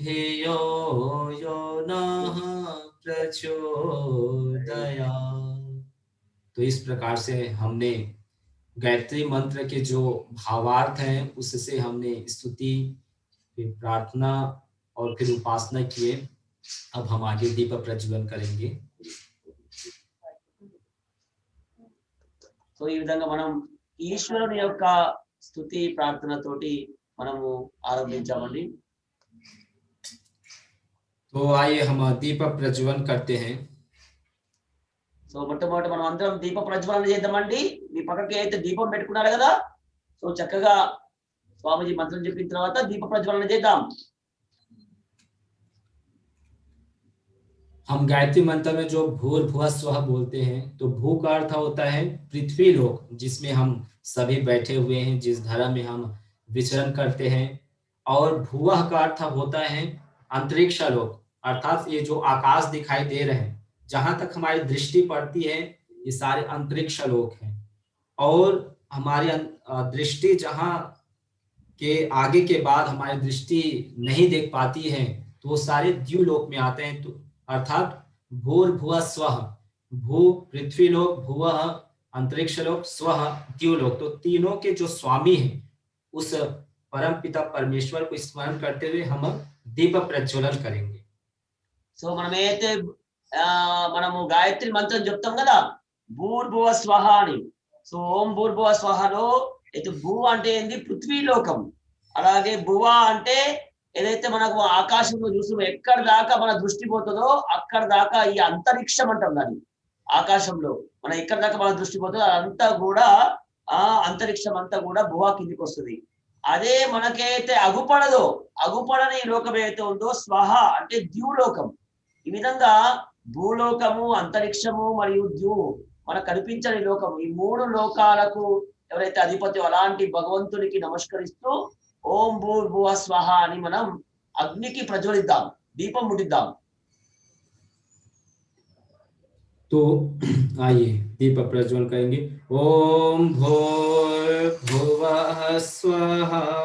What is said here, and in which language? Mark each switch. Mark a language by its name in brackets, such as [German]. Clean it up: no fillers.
[Sanskrit] धियो यो नः प्रचोदयात्। [Hindi] तो इस प्रकार से हमने गायत्री मंत्र के जो भावार्थ हैं उससे हमने स्तुति, फिर प्रार्थना और फिर उपासना किए। अब हम आगे दीप प्रज्वलन करेंगे। [Telugu] సో ఈ విధంగా మనం ఈశ్వరుని యొక్క స్తుతి ప్రార్థనతోటి మనము ఆరంభించామండి. [Hindi] तो आइए हम दीप प्रज्वलन करते हैं। [Telugu] సో మొట్టమొదటి మనం అందరం దీప ప్రజ్వలన చేద్దామండి. మీ పక్కకి అయితే దీపం పెట్టుకున్నారు కదా, సో చక్కగా స్వామీజీ మంత్రం చెప్పిన తర్వాత దీప ప్రజ్వలన చేద్దాం. [Hindi] हम गायत्री मंत्र में जो भूर्भुवः स्वः बोलते हैं, तो भू का अर्थ होता है पृथ्वी लोक, जिसमें हम सभी बैठे हुए हैं, जिस धरा में हम विचरण करते हैं। और भुवः का अर्थ होता है अंतरिक्ष लोक, अर्थात ये जो आकाश दिखाई दे रहे हैं, जहां तक हमारी दृष्टि पड़ती है, ये सारे अंतरिक्ष लोक हैं। और हमारी दृष्टि जहां के आगे के बाद हमारी दृष्टि नहीं देख पाती है, तो वो सारे द्युलोक में आते हैं। तो अर्थात भूर्भुवः स्वः, भू पृथ्वी लोक, भुवः अंतरिक्ष लोक, स्वः द्युलोक, तो तीनों के जो स्वामी हैं उस परम पिता परमेश्वर को स्मरण करते हुए हम दीप प्रज्वलन करेंगे। [Telugu] సో మనమైతే మనము గాయత్రి మంత్రం చెప్తాం కదా, భూర్భువ స్వహ అని. సో ఓం భూర్భువ స్వహలో అయితే భూ అంటే ఏంది, పృథ్వీ లోకం. అలాగే భువ అంటే ఏదైతే మనకు ఆకాశంలో చూస్తామో, ఎక్కడ దాకా మన దృష్టి పోతుందో అక్కడ దాకా ఈ అంతరిక్షం అంటాం దాన్ని. ఆకాశంలో మన ఎక్కడ దాకా మన దృష్టి పోతుందో అదంతా కూడా ఆ అంతరిక్షం అంతా కూడా భువ కిందికి వస్తుంది. అదే మనకైతే అగుపడదో, అగుపడని లోకం ఏదైతే ఉందో స్వహ అంటే ద్యులోకం. ఈ విధంగా భూలోకము, అంతరిక్షము మరియు ద్యువు మనకు కనిపించని లోకం, ఈ మూడు లోకాలకు ఎవరైతే అధిపతి అలాంటి భగవంతునికి నమస్కరిస్తూ ఓం భూర్భువ స్వహ అని మనం అగ్నికి ప్రజ్వలిద్దాం, దీపం ముట్టిద్దాం. [Hindi] तो आइए दीप प्रज्वलन करेंगे। [Sanskrit] ओम भूर्भुवः स्वः।